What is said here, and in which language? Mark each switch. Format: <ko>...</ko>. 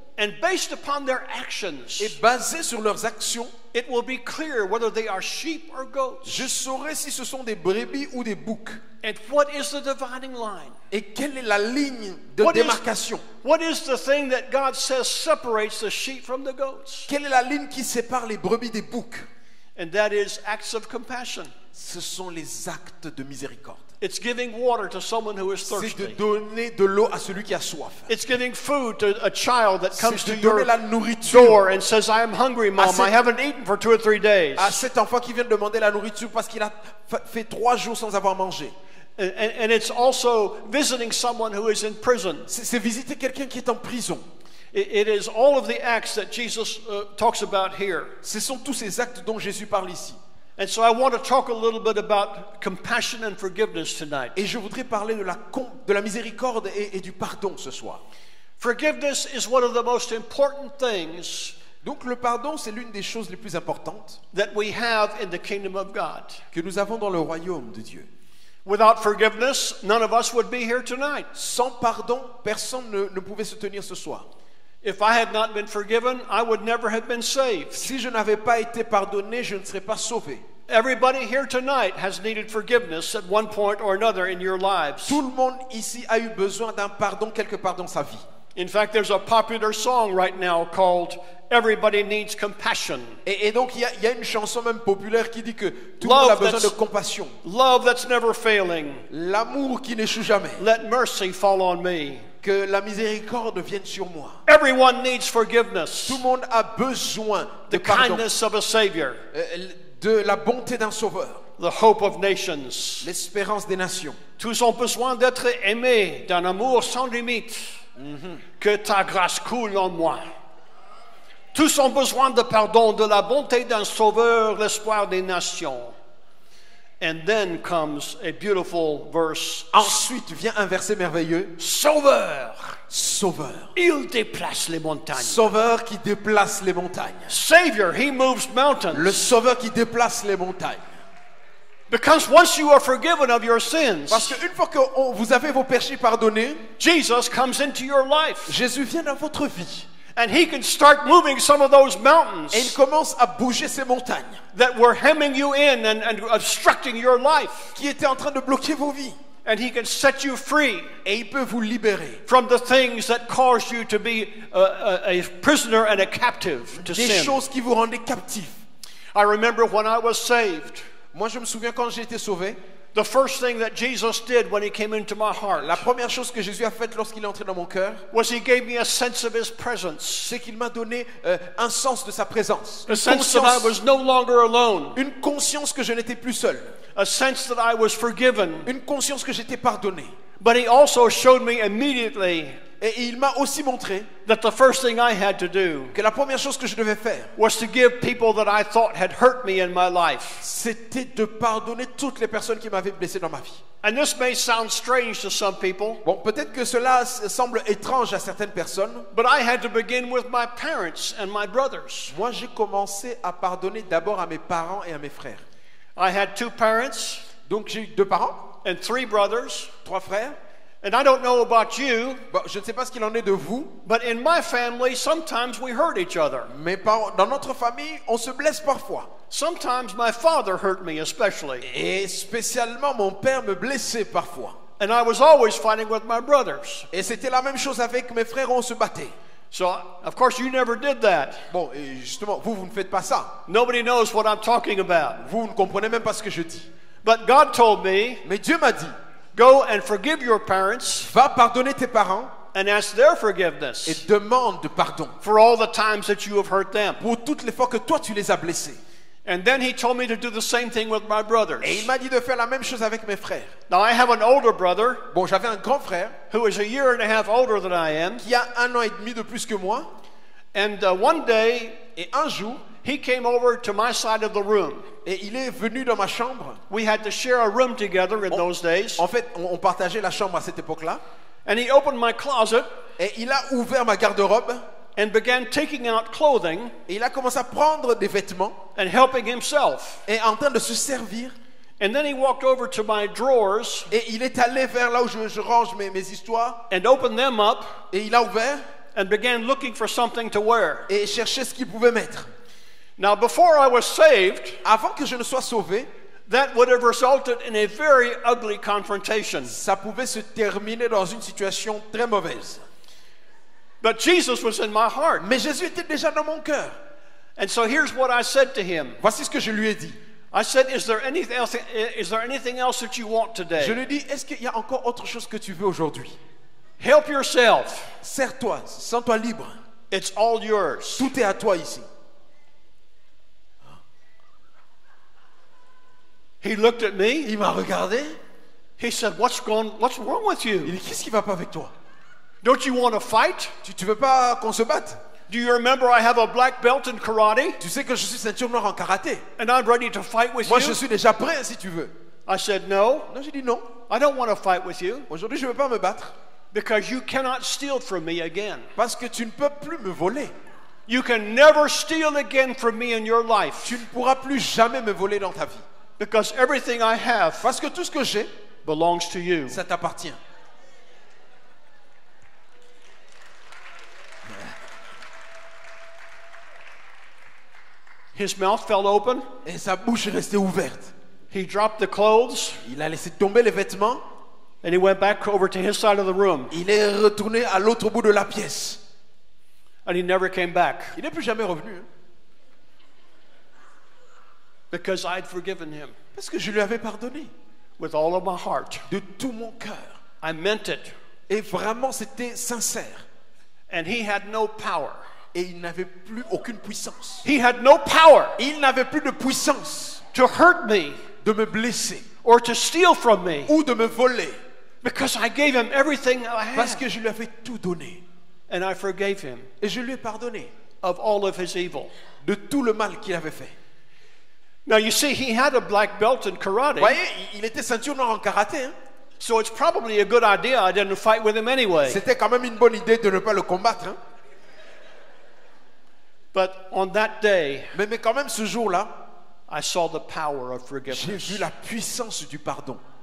<en>And based upon their actions,</en> <fr>Et basé sur leurs actions,</fr> <en>it will be clear whether they are sheep or goats.</en> <fr>je saurai si ce sont des brebis ou des boucs.</fr> <en>And what is the dividing line?</en> <fr>Et quelle est la ligne de</fr> <en>What is-</en> <fr>démarcation?</fr> <en>What is the thing that God says separates the sheep from the goats?</en> <fr>Quelle est la ligne qui sépare les brebis des boucs?</fr> <en>And that is acts of compassion.</en> <fr>Ce sont les actes de miséricorde.</fr> <en>It's giving water to someone who is</en> <fr>C'est de</fr> <en>thirsty.</en> <fr>donner de l'eau à celui qui a soif.</fr> <en>It's giving food to a child that comes</en> <fr>C'est</fr> <en>to</en> <fr>de</fr> <en>your</en> <fr>donner la nourriture</fr> <en>door and says, I am hungry, Mom.</en> <fr>cette-</fr> <en>I haven't eaten for 2 or 3 days.</en> <fr>à cet enfant qui vient de demander la nourriture parce qu'il a fait 3 jours sans avoir mangé.</fr> <en>And it's also visiting someone who is in prison.</en> <fr>C'est visiter quelqu'un qui est en prison.</fr> <en>It is all of the acts that Jesus talks about here.</en> <fr>Ce sont tous ces actes dont Jésus parle ici.</fr> <en>And so I want to talk a little bit about compassion and forgiveness tonight.</en> <fr>Et je voudrais parler de la miséricorde et du pardon ce soir.</fr> <en>Forgiveness is one of the most important things</en> <fr>Donc le pardon, c'est l'une des choses les plus importantes</fr> <en>that we have in the kingdom of God.</en> <fr>que nous avons dans le royaume de Dieu.</fr> <en>Without forgiveness, none of us would be here tonight.</en> <fr>Sans pardon, personne ne pouvait se tenir ce soir.</fr> <en>If I had not been forgiven, I would never have been saved.</en> <fr>Si je n'avais pas été pardonné, je ne serais pas sauvé.</fr> <en>Everybody here tonight has needed forgiveness at one point or another in your lives.</en> <fr>Tout le monde ici a eu besoin d'un pardon quelque part dans sa vie.</fr> <en>In fact, there's a popular song right now called Everybody Needs Compassion.</en> <fr>Et donc il y a une chanson même populaire qui dit que tout le</fr> <en>Love</en> <fr>monde a besoin</fr> <en>that's-</en> <fr>de compassion.</fr> <en>Love that's never failing.</en> <fr>L'amour qui n'échoue jamais.</fr> <en>Let mercy fall on me.</en> <fr>Que la miséricorde vienne sur moi.</fr> <en>Everyone needs forgiveness.</en> <fr>Tout le monde a besoin de</fr> <en>The</en> <fr>pardon,</fr> <en>kindness of a Savior.</en> <fr>de la bonté d'un sauveur,</fr> <en>The hope of nations.</en> <fr>l'espérance des nations. Tous ont besoin d'être aimés d'un amour sans limite. Que ta grâce coule en moi. Tous ont besoin de pardon, de la bonté d'un sauveur, l'espoir des nations.</fr> <en>And then comes a beautiful verse.</en> <fr>Ensuite vient un verset merveilleux. Sauveur, Sauveur. il déplace les montagnes. Sauveur qui déplace les montagnes.</fr> <en>Savior, he moves mountains.</en> <fr>Le sauveur qui déplace les montagnes.</fr> <en>Because once you are forgiven of your sins,</en> <fr>Parce qu'une fois que vous avez vos péchés pardonnés,</fr> <en>Jesus comes into your life.</en> <fr>Jésus vient dans votre vie.</fr> <en>And he can start moving some of those mountains</en> <fr>Et il commence à bouger ces montagnes</fr> <en>that were hemming you in and obstructing your life.</en> <fr>qui étaient en train de bloquer vos vies.</fr> <en>And he can set you free</en> <fr>Et il peut vous libérer</fr> <en>from the things that caused you to be a prisoner and a captive to</en> <fr>des</fr> <en>sin.</en> <fr>choses qui vous rendaient captifs.</fr> <en>I remember when I was saved,</en> <fr>Moi, je me souviens quand j'ai été sauvé,</fr> <en>the first thing that Jesus did when he came into my heart</en> <fr>la première chose que Jésus a faite lorsqu'il est entré dans mon cœur,</fr> <en>was he gave me a sense of his presence,</en> <fr>c'est qu'il m'a donné un sens de sa présence.</fr> <en>a sense that I was no longer alone,</en> <fr>Une conscience que je n'étais plus seul.</fr> <en>a sense that I was forgiven.</en> <fr>Une conscience que j'étais pardonné.</fr> <en>But he also showed me immediately</en> <fr>Et il m'a aussi montré</fr> <en>that the first thing I had to do</en> <fr>que la première chose que je devais faire,</fr> <en>was to give people that I thought had hurt me in my life.</en> <fr>c'était de pardonner toutes les personnes qui m'avaient blessé dans ma vie.</fr> <en>And this may sound strange to some people,</en> <fr>Bon, peut-être que cela semble étrange à certaines personnes.</fr> <en>but I had to begin with my parents and my brothers.</en> <fr>Moi, j'ai commencé à pardonner d'abord à mes parents et à mes frères.</fr> <en>I had 2 parents</en> <fr>Donc, j'ai eu 2 parents,</fr> <en>and 3 brothers,</en> <fr>3 frères,</fr> <en>And I don't know about you,</en> <fr>Bon, je ne sais pas ce qu'il en est de vous,</fr> <en>but in my family, sometimes we hurt each other.</en> <fr>mais dans notre famille, on se blesse parfois.</fr> <en>Sometimes my father hurt me, especially.</en> <fr>Et spécialement, mon père me blessait parfois.</fr> <en>And I was always fighting with my brothers.</en> <fr>Et c'était la même chose avec mes frères, on se battait.</fr> <en>So, of course, you never did that.</en> <fr>Bon, et justement, vous ne faites pas ça.</fr> <en>Nobody knows what I'm talking about.</en> <fr>Vous ne comprenez même pas ce que je dis.</fr> <en>But God told me,</en> <fr>Mais Dieu m'a dit,</fr> <en>go and forgive your parents</en> <fr>va pardonner tes parents</fr> <en>and ask their</en> <fr>et</fr> <en>forgiveness</en> <fr>demande pardon</fr> <en>for all the times that you have hurt them.</en> <fr>pour toutes les fois que toi tu les as blessés.</fr> <en>And then he told me to do the same thing with my brothers.</en> <fr>Et il m'a dit de faire la même chose avec mes frères.</fr> <en>Now, I have an older brother</en> <fr>Bon, j'avais un grand frère</fr> <en>who is a year and a half older than I am.</en> <fr>qui a 1 an et demi de plus que moi.</fr> <en>And one day,</en> <fr>Et un jour,</fr> <en>he came over to my side of the room.</en> <fr>et il est venu dans ma chambre.</fr> <en>We had to share a room together in those days.</en> <fr>En fait, on partageait la chambre à cette époque-là.</fr> <en>And he opened my closet</en> <fr>Et il a ouvert ma garde-robe.</fr> <en>and began taking out clothing</en> <fr>Et il a commencé à prendre des vêtements.</fr> <en>and helping himself.</en> <fr>Et en train de se servir.</fr> <en>And then he walked over to my drawers</en> <fr>Et il est allé vers là où je range mes histoires.</fr> <en>and opened them up</en> <fr>Et il a ouvert.</fr> <en>and began looking for something to wear.</en> <fr>Et cherchait ce qu'il pouvait mettre.</fr> <en>Now, before I was saved,</en> <fr>Avant que je ne sois sauvé,</fr> <en>that would have resulted in a very ugly confrontation.</en> <fr>ça pouvait se terminer dans une situation très mauvaise.</fr> <en>But Jesus was in my heart.</en> <fr>Mais Jésus était déjà dans mon cœur.</fr> <en>And so here's what I said to him.</en> <fr>Voici ce que je lui ai dit.</fr> <en>I said, is there anything else that you want</en> <fr>Je</fr> <en>today?</en> <fr>lui ai dit, est-ce qu'il y a encore autre chose que tu veux aujourd'hui?</fr> <en>Help yourself.</en> <fr>Sers-toi, sens-toi libre.</fr> <en>It's all yours.</en> <fr>Tout est à toi ici.</fr> <en>He looked at me.</en> <fr>Il m'a regardé.</fr> <en>He said, what's wrong with</en> <fr>Il</fr> <en>you?</en> <fr>dit, qu'est-ce qui va pas avec toi?</fr> <en>Don't you want to fight?</en> <fr>Tu veux pas qu'on se batte?</fr> <en>Do you remember I have a black belt in karate</en> <fr>Tu sais que je suis ceinture noire en karaté.</fr> <en>and I'm ready to fight with</en> <fr>Moi, je</fr> <en>you?</en> <fr>suis déjà prêt si tu veux.</fr> <en>I said, no,</en> <fr>Non, j'ai dit non.</fr> <en>I don't want to fight with you</en> <fr>Aujourd'hui, je ne veux pas me battre.</fr> <en>because you cannot steal from me again.</en> <fr>Parce que tu ne peux plus me voler.</fr> <en>You can never steal again from me in your life</en> <fr>Tu ne pourras plus jamais me voler dans ta vie.</fr> <en>because everything I have</en> <fr>Parce que tout ce que j'ai,</fr> <en>belongs to you.</en> <fr>ça t'appartient.</fr> <en>His mouth fell open.</en> <fr>Et sa bouche est restée ouverte.</fr> <en>He dropped the clothes</en> <fr>Il a laissé tomber les vêtements.</fr> <en>and he went back over to his side of the room</en> <fr>Il est retourné à l'autre bout de la pièce.</fr> <en>and he never came back</en> <fr>Il n'est plus jamais revenu. Hein,</fr> <en>because I'd forgiven him</en> <fr>parce que je lui avais pardonné.</fr> <en>with all of my heart.</en> <fr>De tout mon cœur.</fr> <en>I meant it.</en> <fr>Et vraiment, c'était sincère.</fr> <en>And he had no power.</en> <fr>Et il n'avait plus aucune puissance.</fr> <en>He had no power</en> <fr>Il n'avait plus de puissance</fr> <en>to hurt me</en> <fr>de me blesser</fr> <en>or to steal from me</en> <fr>ou de me voler.</fr> <en>because I gave him everything I</en> <fr>Parce</fr> <en>had.</en> <fr>que je lui avais tout donné.</fr> <en>And I forgave him</en> <fr>Et je lui ai pardonné</fr> <en>of all of his evil.</en> <fr>de tout le mal qu'il avait fait.</fr> <en>Now, you see, he had a black belt in karate,</en> <fr>Vous voyez, il était ceinture noire en karaté. Hein.</fr> <en>so it's probably a good idea I didn't fight with him anyway.</en> <fr>C'était quand même une bonne idée de ne pas le combattre. Hein.</fr> <en>But on that day,</en> <fr>Mais quand même, ce jour-là,</fr> <en>I saw the power of</en> <fr>j'ai</fr> <en>forgiveness.</en> <fr>vu la puissance du pardon.</fr>